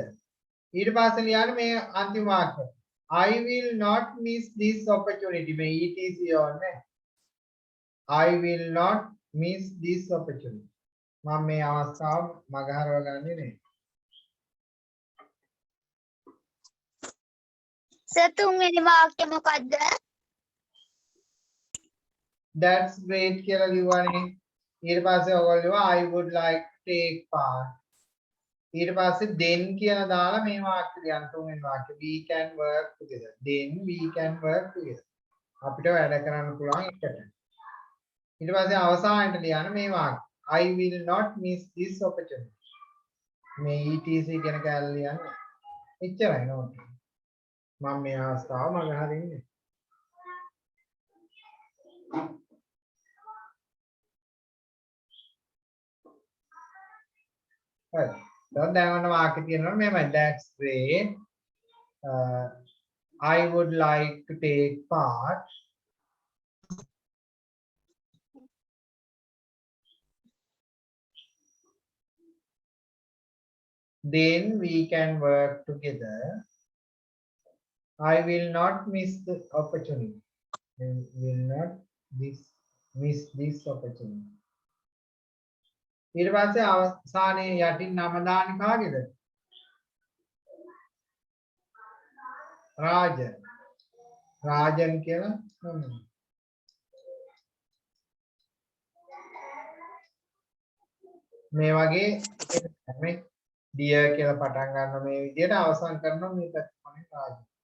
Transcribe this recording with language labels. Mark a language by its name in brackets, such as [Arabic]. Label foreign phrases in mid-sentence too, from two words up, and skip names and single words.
[Sinhala] ඊට පස්සේ ලියන්න මේ අන්තිම වාක්‍ය. [English] I will not miss this opportunity. [Sinhala] මේ ETC ඕනේ. [English] I will not miss this opportunity. [Sinhala] මම මේ අවස්ථාව මගහරව ගන්නේ නේ. සර් තුන්වෙනි වාක්‍ය මොකද්ද? [English] That's great [Sinhala] කියලා ලියුවානේ. ඊට පස්සේ ඔයගොල්ලෝ ලියුවා [English] I would like to take part. [Sinhala] ඊට පස්සේ then කියලා දාලා මේ වාක්‍ය ලියන්න තුන්වෙනි වාක්‍ය [English] we can work together. Then we can work together. [Sinhala] අපිට වැඩ කරන්න පුළුවන් එකට. ඊට පස්සේ අවසානයේ ලියන්න මේ වාක්‍ය [English] I will not miss this opportunity. [Sinhala] මේ ETC කියන කැලේ ලියන්න. එච්චරයි නෝට්. මම මේ අවස්ථාව මගහරින්නේ. Right. දැන් ඔන්න වාක්‍ය තියෙනවා මෙහෙමයි. [English] That's great. I would like to take part. Then we can work together. I will not miss the opportunity. I will not miss this opportunity. [Sinhala] ඊට පස්සේ අවසානයේ යටින් නම දාන්නේ කාගේද? රාජන්. රාජන් කියලා නම. මේ වගේ මේ dear කියලා පටන් ගන්න මේ විදිහට අවසන් කරනවා මේ පැත්තේ රාජන්.